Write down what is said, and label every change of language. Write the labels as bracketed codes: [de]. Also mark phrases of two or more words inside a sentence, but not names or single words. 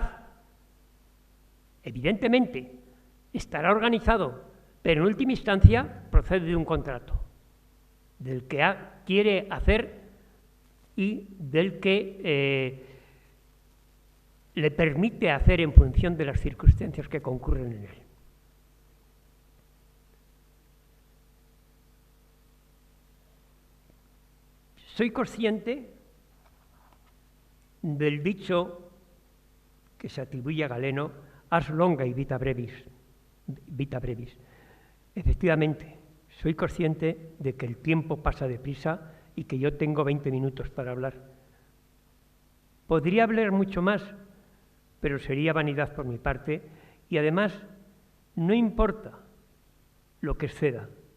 [es] Evidentemente, estará organizado, pero en última instancia procede de un contrato, del que quiere hacer y del que le permite hacer en función de las circunstancias que concurren en él. Soy consciente del dicho que se atribuye a Galeno, [la] ars longa [es] y [la] vita brevis. [es] Efectivamente, soy consciente de que el tiempo pasa deprisa y que yo tengo 20 minutos para hablar. Podría hablar mucho más, pero sería vanidad por mi parte y además no importa lo que exceda.